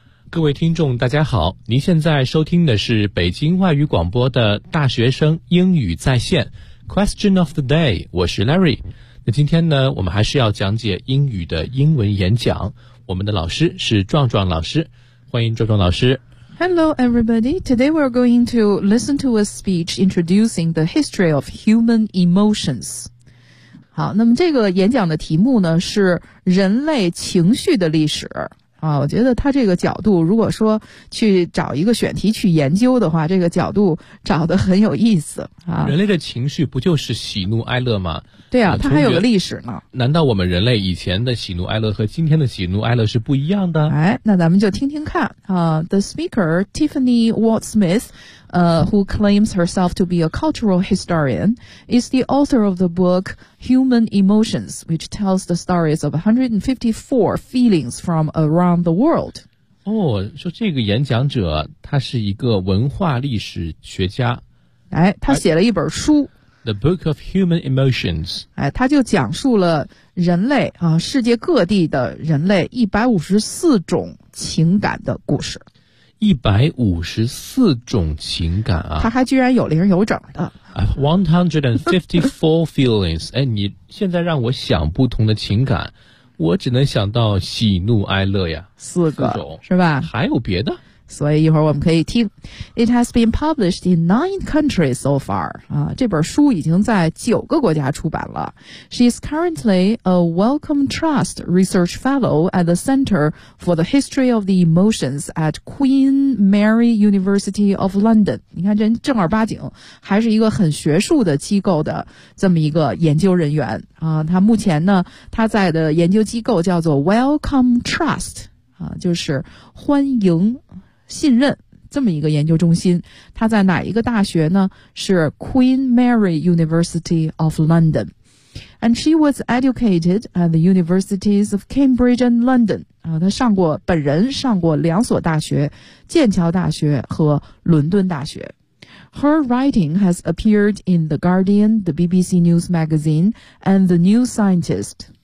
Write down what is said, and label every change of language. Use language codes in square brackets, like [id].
[zh] 各位听众大家好，您现在收听的是北京外语广播的大学生英语在线 Question of the day， 我是 Larry。那今天呢，我们还是要讲解英语的英文演讲，我们的老师是壮壮老师，欢迎壮壮老师。 [en] Hello everybody, today we're going to listen to a speech introducing the history of human emotions. [zh] 好，那么这个演讲的题目呢是人类情绪的历史。啊，我觉得他这个角度如果说去找一个选题去研究的话，这个角度找得很有意思啊。人类的情绪不就是喜怒哀乐吗？对啊，它还有个历史呢。难道我们人类以前的喜怒哀乐和今天的喜怒哀乐是不一样的？哎，那咱们就听听看啊。 [en] The speaker Tiffany Ward Smith, who claims herself to be a cultural historian, is the author of the book Human Emotions, which tells the stories of 154 feelings from around the world. [zh] 哦，说这个演讲者他是一个文化历史学家。哎，他写了一本书。 [en] The Book of Human Emotions. [zh] 哎，他就讲述了人类啊，世界各地的人类154种情感的故事。 154种情感啊！他还居然有零有整的。 [en] 154 feelings. [zh] 哎，你现在让我想不同的情感，我只能想到喜怒哀乐呀。四个四种是吧？还有别的？所以一会儿我们可以听。 [en] It has been published in 9 countries so far. [zh] 啊，这本书已经在九个国家出版了。 [en] She is currently a Wellcome Trust Research Fellow at the Center for the History of the Emotions at Queen Mary University of London. [zh] 你看这正儿八经还是一个很学术的机构的这么一个研究人员。啊，他目前呢他在的研究机构叫做 Wellcome Trust。啊，就是欢迎信任这么一个研究中心，它在哪一个大学呢？是 Queen Mary University of London. [en] And she was educated at the universities of Cambridge and London. [zh] 啊，她上过，本人上过两所大学，剑桥大学和伦敦大学。 [en] Her writing has appeared in The Guardian, the BBC News Magazine, and The New Scientist.